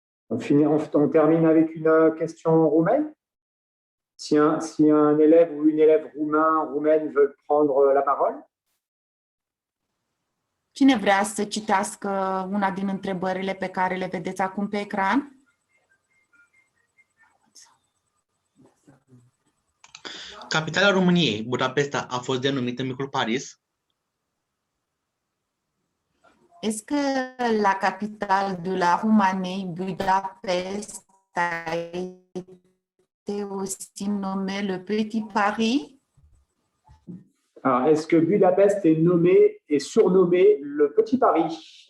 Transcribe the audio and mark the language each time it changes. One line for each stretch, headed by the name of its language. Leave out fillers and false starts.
French: On termine avec une question roumaine. Si un élève ou une élève roumaine veut prendre la parole.
Romanian: Cine vrea să citească una din întrebările pe care le vedeți acum pe ecran? Capitala României, Budapesta, a fost denumită Micul Paris?
French: Est-ce que la capitale de la Roumanie, Budapest, a été aussi nommée le Petit Paris? Alors, est-ce que Budapest est nommé et surnommé le Petit Paris?